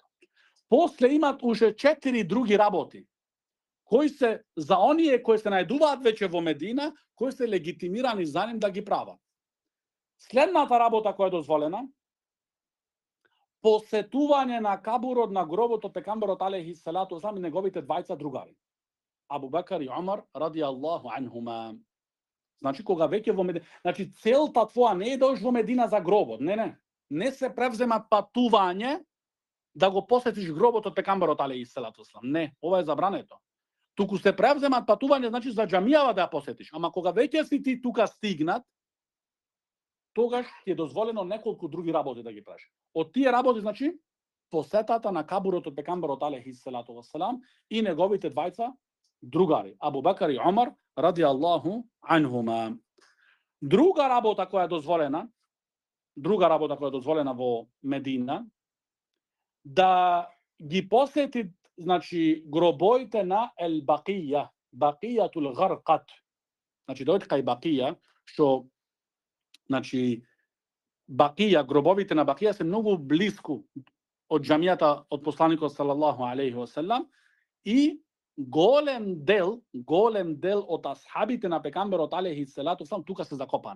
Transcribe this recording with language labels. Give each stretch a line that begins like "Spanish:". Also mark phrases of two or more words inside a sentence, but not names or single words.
Macedonian: После имат уште 4 други работи, кои се за оние кои се најдуваат веќе во Медина, кои се легитимирани за нив да ги прават. Следната работа која е дозволена, посетување на кабурот, на гробот од пекамберот
Arabic: عليه الصلاة والسلام
Macedonian: и неговите двајца другари. Абу Бекар и Омар
Arabic: رضي الله عنهما.
Macedonian: Значи кога веќе во Медина, значи целта твоја не е да одиш во Медина за гробот, не се превзема патување да го посетиш гробот од пекамберот
Arabic: عليه الصلاة والسلام.
Macedonian: Не, ова е забрането. Туку се превземат патување, значи за џамијава да ја посетиш. Ама кога веќе си ти тука стигнат, тогаш ти е дозволено неколку други работи да ги правиш. Од тие работи, значи, посетата на кабурот од пекамберот
Arabic: عليه الصلاة والسلام
Macedonian: и неговите двајца другари, Абу Бекар и Омар
Arabic: رضي الله عنهما.
Macedonian: Друга работа која е дозволена во Медина, да ги посети, значи, гробоите на Ел Бақија, Бақијатул Гарқат. Значи, дојде кај Бақија, што, значи, Бақија, гробовите на Бақија се многу близко од џамијата од посланикот
Arabic: صلى الله عليه وسلم
Macedonian: и голем дел од асхабите на пекамберот
Arabic: عليه الصلاة والسلام
Macedonian: тука се закопани.